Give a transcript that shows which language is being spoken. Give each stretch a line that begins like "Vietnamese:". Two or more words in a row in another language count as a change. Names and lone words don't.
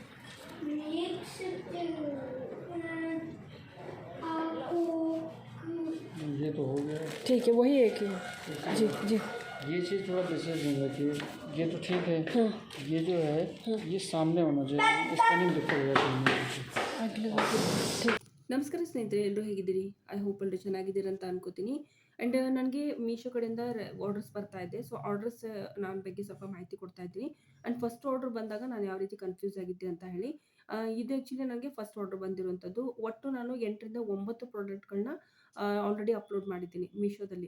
Hindi: ये तो हो गया, ठीक है, वही एक ही है. जी जी. ये चीज़ थोड़ा डिस्टेंस में रखिए. ये तो ठीक है. हाँ. ये जो है ये सामने होना चाहिए, इसका नहीं दिक्कत हो जाती.
Kannada: ಅಗಲಿ ठीक. ನಮಸ್ಕಾರ ಸ್ನೇಹಿತರೆ, ಎಲ್ಲರೂ ಹೇಗಿದ್ದೀರಿ?
English: I hope
Kannada: ಎಲ್ಲರೂ ಚೆನ್ನಾಗಿದ್ದೀರಿ ಅಂತ ಅನ್ಕೋತೀನಿ. ಆ್ಯಂಡ್ ನನಗೆ ಮೀಶೋ ಕಡೆಯಿಂದ ಆರ್ಡರ್ಸ್ ಬರ್ತಾ ಇದೆ. ಸೊ ಆರ್ಡರ್ಸ್ ನಾನು ಬಗ್ಗೆ ಸ್ವಲ್ಪ ಮಾಹಿತಿ ಕೊಡ್ತಾ ಇದ್ದೀನಿ. ಆ್ಯಂಡ್
English: first order
Kannada: ಬಂದಾಗ ನಾನು ಯಾವ ರೀತಿ ಕನ್ಫ್ಯೂಸ್ ಆಗಿದ್ದೆ ಅಂತ ಹೇಳಿ. ಇದು ಆ್ಯಕ್ಚುಲಿ ನನಗೆ
English: first order
Kannada: ಬಂದಿರುವಂಥದ್ದು. ಒಟ್ಟು ನಾನು 8ರಿಂದ 9 ಪ್ರಾಡಕ್ಟ್ಗಳನ್ನ ಆಲ್ರೆಡಿ ಅಪ್ಲೋಡ್ ಮಾಡಿದ್ದೀನಿ ಮೀಶೋದಲ್ಲಿ.